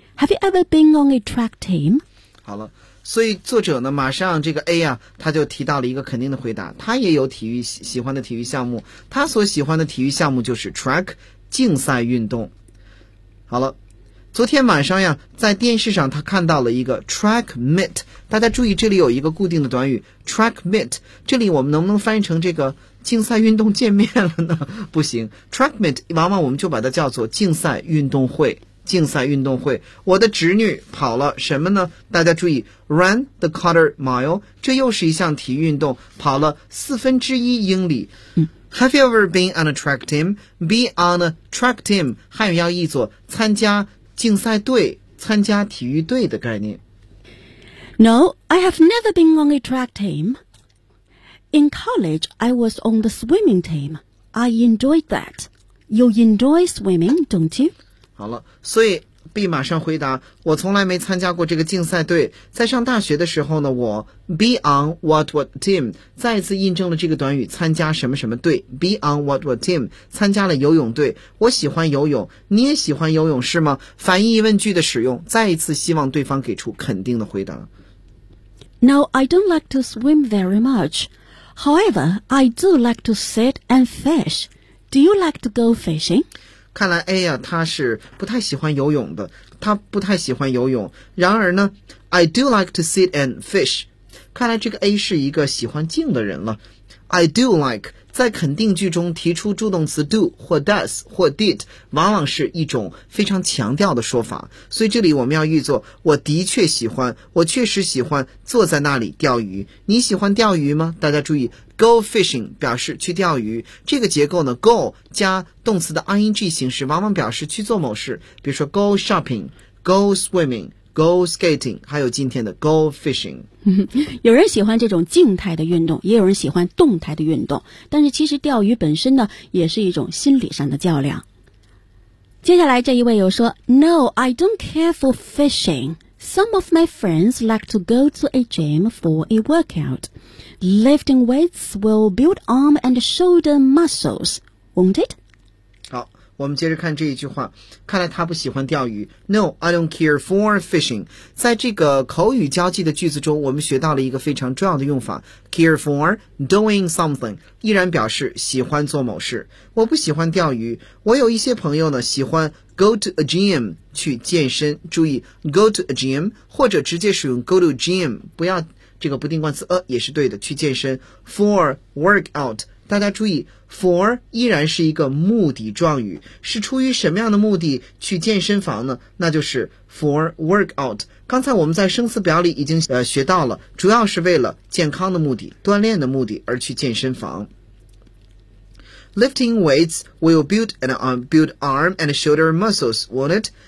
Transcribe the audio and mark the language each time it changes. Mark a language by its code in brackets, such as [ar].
[en] Have you ever been on a track team? [zh] 好了，所以作者呢马上这个 A 啊，他就提到了一个肯定的回答，他也有体育喜欢的体育项目，他所喜欢的体育项目就是 track 竞赛运动。好了，昨天晚上呀，在电视上他看到了一个 track meet， 大家注意这里有一个固定的短语 track meet， 这里我们能不能翻译成这个竞赛运动见面了呢？不行， track meet 往往我们就把它叫做竞赛运动会，竞赛运动会。我的侄女跑了什么呢？大家注意 ran the quarter mile， 这又是一项体育运动，跑了四分之一英里。 [en] Have you ever been on a track team? [zh] Be on a track team 汉语要译作参加竞赛队，参加体育队的概念。 [en] No, I have never been on a track team. In college, I was on the swimming team. I enjoyed that. You enjoy swimming, don't you? [zh] 好了，所以 B 马上回答，我从来没参加过这个竞赛队。在上大学的时候呢，我 be on what team 再一次印证了这个短语参加什么什么队， be on what team 参加了游泳队。我喜欢游泳，你也喜欢游泳是吗？反义疑问句的使用，再一次希望对方给出肯定的回答。 [en] No, I don't like to swim very much. However, I do like to sit and fish. Do you like to go fishing? [zh] 看来 A 呀，他是不太喜欢游泳的，他不太喜欢游泳。然而呢 ， [en] I do like to sit and fish。 [zh] 看来这个 A 是一个喜欢静的人了。I do like 在肯定句中提出助动词 do 或 does 或 did， 往往是一种非常强调的说法。所以这里我们要译作：我的确喜欢，我确实喜欢坐在那里钓鱼。你喜欢钓鱼吗？大家注意。Go fishing 表示去钓鱼，这个结构呢 go 加动词的 ing 形式往往表示去做某事，比如说 go shopping, go swimming, go skating， 还有今天的 go fishing。有人喜欢这种静态的运动，也有人喜欢动态的运动，但是其实钓鱼本身呢也是一种心理上的较量。接下来这一位又说 [en] No, I don't care for fishingSome of my friends like to go to a gym for a workout. Lifting weights will build arm and shoulder muscles, won't it? [zh] 好，我们接着看这一句话。看来他不喜欢钓鱼。 [en] No, I don't care for fishing. [zh] 在这个口语交际的句子中，我们学到了一个非常重要的用法。 Care for doing something 依然表示喜欢做某事。我不喜欢钓鱼。我有一些朋友呢，喜欢Go to a gym 去健身，注意 go to a gym 或者直接使用 go to gym， 不要这个不定冠词也是对的，去健身。 For workout 大家注意 for 依然是一个目的状语，是出于什么样的目的去健身房呢？那就是 for workout。刚才我们在生词表里已经学到了，主要是为了健康的目的，锻炼的目的而去健身房。 [en] Lifting weights will build arm and shoulder muscles, won't it?